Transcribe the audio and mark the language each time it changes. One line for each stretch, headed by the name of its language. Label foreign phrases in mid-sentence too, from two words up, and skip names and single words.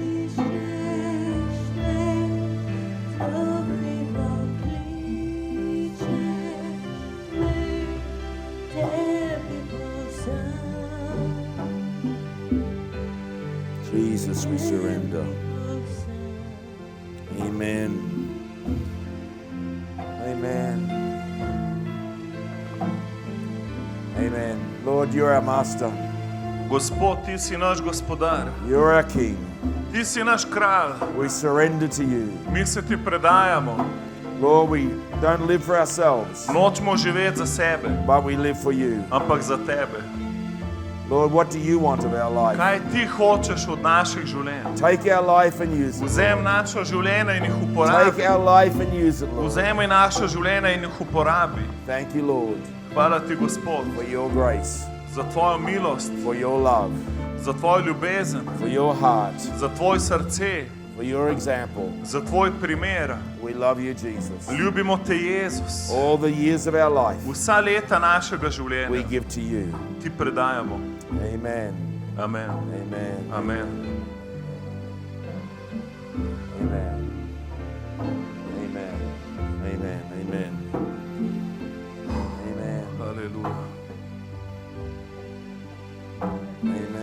English: Jesus, we surrender. Amen. Amen. Amen. Lord, you're our master.
Slovenian: Gospod, ti si naš gospodar.
English: You're our king.
Slovenian: Ti si naš kralj.
English: We surrender to you.
Slovenian: Mi se ti predajamo.
English: Lord, we don't live for ourselves,
Slovenian: Nočemo živeti za sebe,
English: but we live for you.
Slovenian: ampak za tebe.
English: Lord, what do you want of our life?
Slovenian: Kaj ti hočeš od naših življenj?
English: Take our life and use it.
Slovenian: Vzemi naša življenja in jih
English: Take
Slovenian: uporabi.
English: our life and use it, Lord.
Slovenian: Vzemi naša življenja in jih uporabi.
English: Thank you, Lord,
Slovenian: Hvala ti, Gospod,
English: for your grace,
Slovenian: za tvojo milost,
English: for your love,
Slovenian: za tvojo ljubezen,
English: for your heart,
Slovenian: za tvoj srce,
English: for your example.
Slovenian: za tvoj primer.
English: We love you, Jesus.
Slovenian: Ljubimo te, Jezus.
English: All the years of our life,
Slovenian: Vsa leta našega
English: we
Slovenian: življenja
English: give to you.
Slovenian: ti predajamo. Amen. Amen. Amen. Amen. Amen. Amen. Amen. Amen. Amen. Haleluja. Amen.